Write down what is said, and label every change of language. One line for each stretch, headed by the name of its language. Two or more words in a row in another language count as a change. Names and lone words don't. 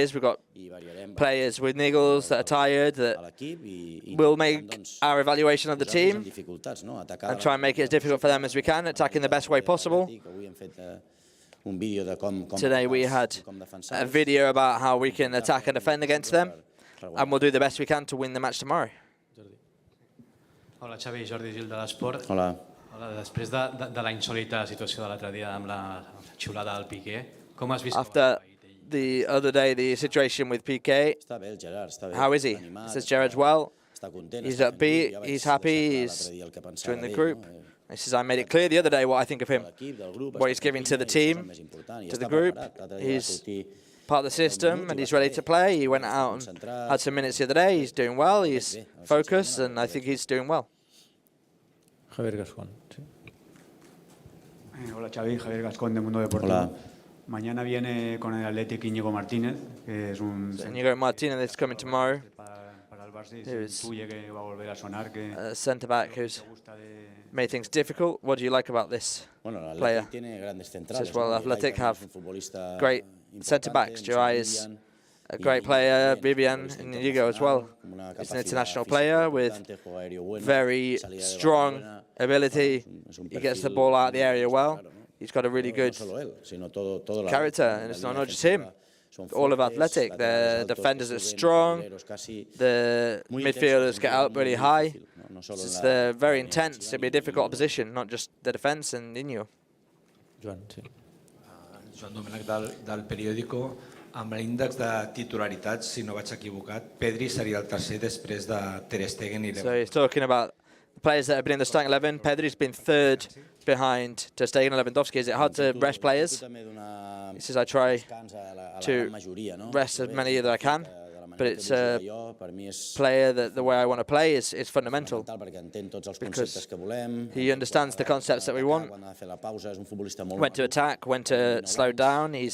English: We've got players with niggles that are tired, that will make our evaluation of the team and try and make it as difficult for them as we can, attacking the best way possible. Today we had a video about how we can attack and defend against them, and we'll do the best we can to win the match tomorrow.
Catalan: Hola, Xavi, Jordi Gil de l'Esport. Hola. Després de la insòlita situació de l'altre dia amb la xiulada del Piqué, com has vist?
English: After the other day, the situation with Piqué, how is he? Says Gerard's well. He's upbeat, he's happy, he's joined the group. He says, I made it clear the other day what I think of him, what he's giving to the team, to the group. He's part of the system and he's ready to play. He went out and had some minutes the other day. He's doing well, he's focused, and I think he's doing well. Javier Gascón.
Spanish: Hola, Xavi, Javier Gascón de Mundo Deportivo. Hola. Mañana viene con el Athletic Íñigo Martínez, que es un...
English: Íñigo Martínez is coming tomorrow. Who's a centre-back who's made things difficult. What do you like about this player? Says, well, Athletic have great centre-backs. Joai is a great player, Vivian and Inigo as well. He's an international player with very strong ability. He gets the ball out of the area well. He's got a really good character, and it's not just him. All of Athletic, the defenders are strong, the midfielders get up really high. They're very intense. It'll be a difficult opposition, not just the defence and Inigo.
Catalan: Joan Domènech del periòdico. Amb l'índex de titularitats, si no vaig equivocat, Pedri seria el tercer després de Ter Stegen i Lewandowski.
English: So he's talking about the players that have been in the starting 11. Pedri's been third behind Ter Stegen and Lewandowski. Is it hard to rest players? He says, I try to rest as many as I can, but it's a player that the way I want to play is fundamental because he understands the concepts that we want, when to attack, when to slow down.